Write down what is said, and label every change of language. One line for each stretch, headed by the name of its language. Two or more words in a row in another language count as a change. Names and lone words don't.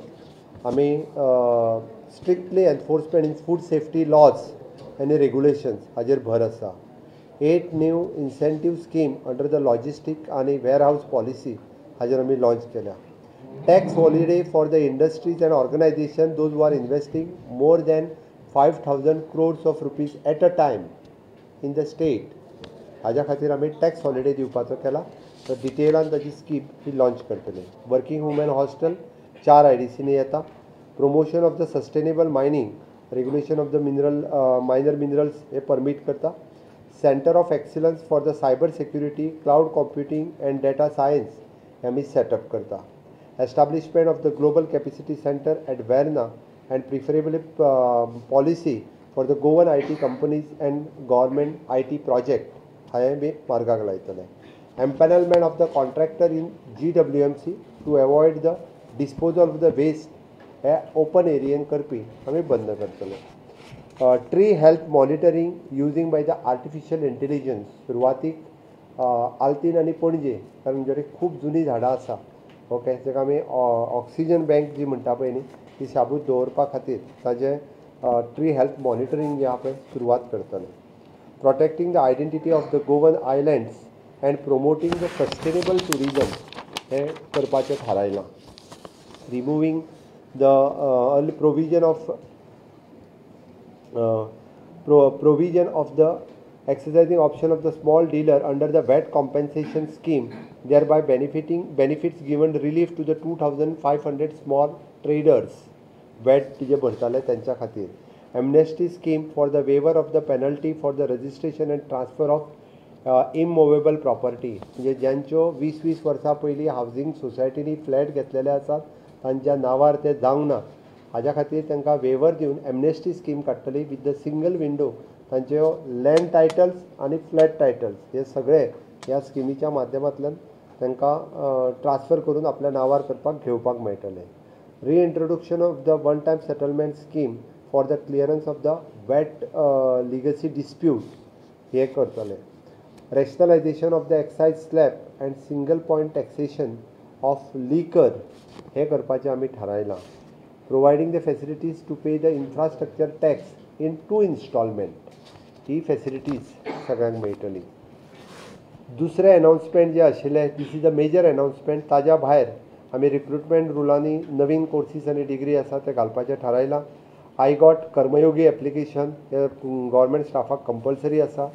English: आमी strictly enforcement in food safety laws आनी रेग्युलेशन्स
Konkani: हाजेर भर आसा.
English: 8 new incentive scheme under the logistic आनी वेअरहाऊस पॉलिसी
Konkani: हाजेर आमी लॉन्च केल्या.
English: tax holiday for the industries and organisation those who are investing more than 5,000 crores of rupees at a time in the state
Konkani: हाज्या खातीर आमी
English: tax holiday
Konkani: दिवपाचो केला. तर डिटेलान ताची स्कीम ही लॉन्च करतले.
English: working woman hostel
Konkani: 4 IDCनी येता.
English: promotion of the sustainable mining regulation of the minor minerals
Konkani: हे परमीट करता.
English: centre of excellence for the cyber security cloud computing and data science
Konkani: आमी सेटअप करता.
English: establishment of the global capacity centre at Verna and preferably policy for the Goan IT companies and government IT project
Konkani: हांवें बी मार्गाक लायतले.
English: empanelment of the contractor in GWMC to avoid the disposal of the waste
Konkani: हे ओपन एरियेन करपी आमी बंद करतले.
English: tree health monitoring using by the artificial intelligence
Konkani: सुरवातीक आल्तीन आनी पणजे कारण जे खूब जुनी झाडां आसा ओके ताका आमी
English: oxygen bank
Konkani: जी म्हणटा पळय न्ही ती शाबूत दवरपा खातीर ताजें
English: tree health monitoring
Konkani: जें आहा पळय सुरवात करतले.
English: protecting the identity of the Goan islands and promoting the sustainable tourism
Konkani: हें करपाचें थारायलां.
English: removing the provision of provision of the exercising option of the small dealer under the VAT compensation scheme, thereby benefits given relief to the 2,500 small traders VAT
Konkani: जे भरताले त्यांच्या खातीर.
English: Amnesty scheme for the waiver of the penalty for the registration and transfer of immovable property
Konkani: म्हणजे ज्यांच्यो 20-20 वर्सां पयलीं हावजींग सोसायटीनी फ्लॅट घेतलेले आसात तांच्या नांवार ते जावंक ना हाज्या खातीर तांकां वेवर दिवन
English: amnesty scheme
Konkani: काडटली
English: with the single window
Konkani: तांच्यो
English: land titles
Konkani: आनी
English: flat titles
Konkani: हे सगळे ह्या स्किमीच्या माध्यमांतल्यान तांकां ट्रान्सफर करून आपल्या नांवार करपाक घेवपाक मेळटलें.
English: reintroduction of the one time settlement scheme for the clearance of the VAT legacy dispute
Konkani: हे करतले.
English: rationalization of the excise slab and single point taxation of liquor
Konkani: हे करपाचें आमी थारायलां.
English: Providing the facilities to pay the infrastructure tax in 2 installment
Konkani: ही फॅसिलिटीज सगळ्यांक मेळटली. दुसरें अनाउन्समेंट जे आशिल्लें
English: this is the major announcement
Konkani: ताज्या भायर आमी रिक्रुटमेंट रुलांनी नवीन कोर्सीस आनी डिग्री आसा ते घालपाचें थारायलां. आयगॉट कर्मयोगी एप्लिकेशन हे गव्हर्मेंट स्टाफाक कंपल्सरी आसा.